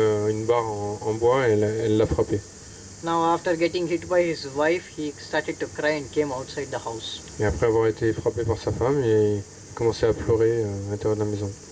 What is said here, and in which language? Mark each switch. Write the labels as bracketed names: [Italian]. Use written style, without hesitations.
[French] une barre en bois et elle l'a frappé. [English] Now after getting hit by his wife, he started to cry and came outside the house. [French] Et après avoir été frappé par sa femme, il commençait à pleurer à l'intérieur de la maison.